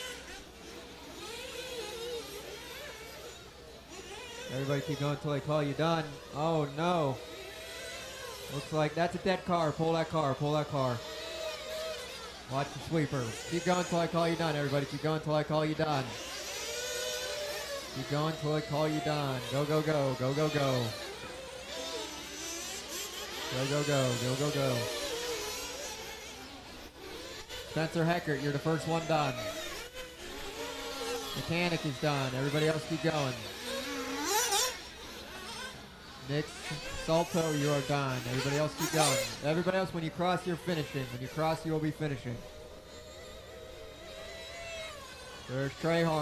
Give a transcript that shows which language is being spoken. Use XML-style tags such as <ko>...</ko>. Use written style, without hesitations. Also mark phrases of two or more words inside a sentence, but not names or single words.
<en>Everybody keep going until I call you done. Oh no. Looks like that's a dead car. Pull that car. Pull that car. Watch the sweeper. Keep going until I call you done, everybody. Keep going until I call you done. Keep going until I call you done. Go, go, go. Go, go, go. Go, go, go. Go, go, go. Spencer Heckert, you're the first one done. Mechanic is done. Everybody else keep going. Nick Salto, you are done. Everybody else keep going. Everybody else, when you cross, you're finishing. When you cross, you will be finishing. There's Trehorn.</en>